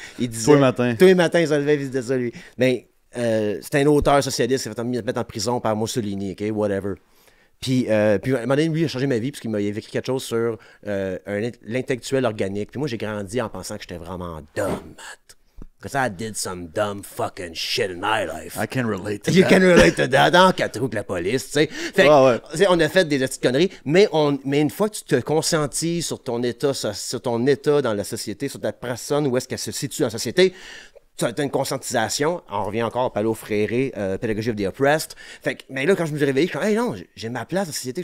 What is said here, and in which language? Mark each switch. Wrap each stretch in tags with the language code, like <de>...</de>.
<fr>Tous les matins, il se levait, il disait ça, lui. Mais c'était un auteur socialiste qui s'est fait mettre en prison par Mussolini,</fr> <en>OK, whatever.</en> <fr>Puis à un moment donné, lui, il a changé ma vie parce qu'il m'avait écrit quelque chose sur l'intellectuel organique. Puis moi, j'ai grandi en pensant que j'étais vraiment dumb, Matt.</fr> <en>Because I did some dumb fucking shit in my life. I can relate to you that. You can relate to that.</en> <fr>Dans 4 roues que la police, tu sais. Fait que, on a fait des petites conneries, mais une fois que tu te conscientises sur ton état dans la société, sur ta personne, où est-ce qu'elle se situe dans la société, tu as une conscientisation. On revient encore à Paulo Freire, Pedagogy of the Oppressed. Fait que, mais là, quand je me suis réveillé, je suis comme, hey, non, j'ai ma place dans la société.</fr>